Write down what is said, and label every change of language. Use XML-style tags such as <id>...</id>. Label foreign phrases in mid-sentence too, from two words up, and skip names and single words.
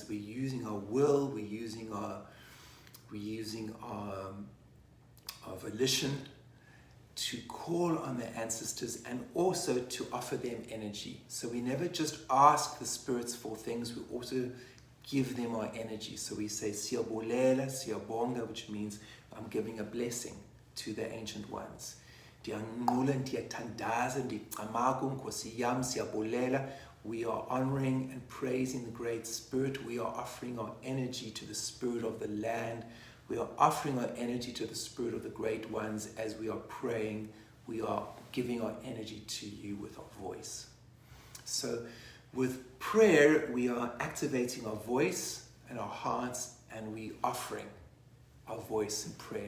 <en>We're using our will, we're using our volition to call on the ancestors and also to offer them energy. So we never just ask the spirits for things, we also give them our energy. So we say</en> <xh>siyabulela, siyabonga,</xh> <en>which means I'm giving a blessing to the ancient ones.</en> <xh>Ndiyanqula, ndiyathandaza, ndicamagu, Nkosi yam, siyabulela.</xh> <en>We are honoring and praising the Great Spirit. We are offering our energy to the Spirit of the land. We are offering our energy to the Spirit of the Great Ones as we are praying. We are giving our energy to you with our voice. So with prayer, we are activating our voice and our hearts, and we are offering our voice in prayer.</en>